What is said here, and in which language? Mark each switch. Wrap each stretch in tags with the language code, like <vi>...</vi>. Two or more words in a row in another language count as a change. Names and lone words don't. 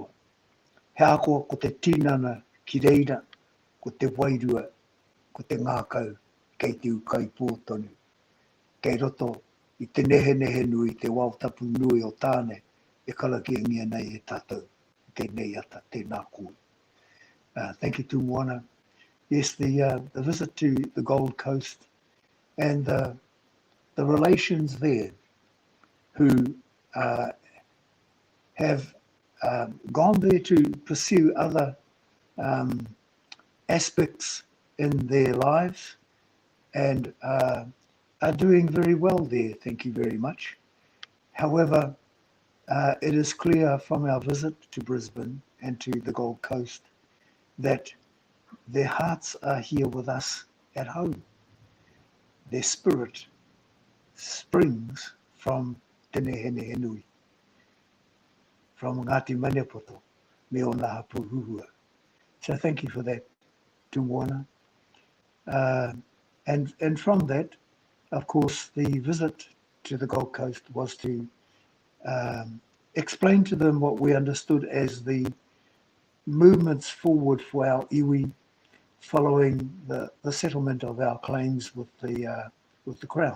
<mi>He akoa ko te tinana ki reira, ko te wairua, ko te ngākau, kei te ukai pōtonu. Kei roto I te nehenehenui, te wautapu nui o tāne, e karakia ngia nei e tātou. Tēnei ata, tēnā koe.</mi> <en>Thank you to Moana. Yes, the visit to the Gold Coast and the relations there who have gone there to pursue other aspects in their lives and are doing very well there. Thank you very much. However, it is clear from our visit to Brisbane and to the Gold Coast that their hearts are here with us at home. Their spirit springs from Te Nehenehenui, from Ngāti Maniapoto,</en> <mi>me o Naha Puruhua.</mi> <en>So thank you for that, Tūmoana. And from that, of course, the visit to the Gold Coast was to explain to them what we understood as the movements forward for our iwi following the settlement of our claims with the Crown.</en>